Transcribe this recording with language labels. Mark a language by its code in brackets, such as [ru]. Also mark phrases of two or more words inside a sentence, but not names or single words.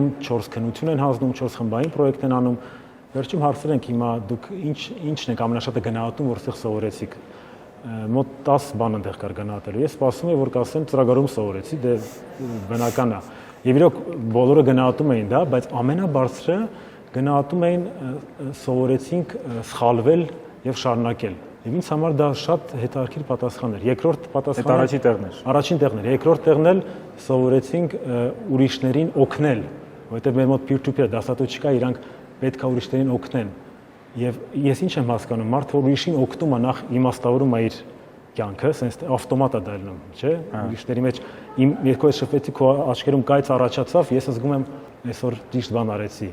[hy] 4 քննություն են հանձնում, 4 խմբային պրոյեկտ են անում։ Վերջում հարցրել ենք հիմա դուք ինչն եք ամենաշատը գնահատում, որ ստեղ սովորեցիք։ Մոտ 10 բան այնտեղ կար գնահատելու։ Ես սպասում եմ, որ կասեմ ծրագրում սովորեցի, դե բնական է։ Եվ իրոք բոլորը գնահատում էին դա, բայց ամենաբարձրը գնահատում էին սովորեցինք սխալվել եւ շարունակել։ Եվ ինձ համար դա շատ հետաքրքիր պատասխան էր։ Երկրորդ պատասխանը առաջին տեղն էր։ Առաջին տեղն էր։ Երկրորդ տեղն էլ սովորեցինք ուրիշներին օգնել, որովհետեւ մեր մոտ peer-to-peer դասատու չկա, իրանք պետք է ուրիշներին օգնեն։ Եվ ես ինչ եմ հասկանում, մարդը որ ուրիշին օգնում է, նախ իմաստավորում է իր կյանքը, sense ավտոմատ է դառնում, չէ՞։ Ուրիշների մեջ իմ երկու շփվեցի քո աչքերում կայծ առաջացավ, ես զգում եմ այսօր ճիշտ բան արեցի։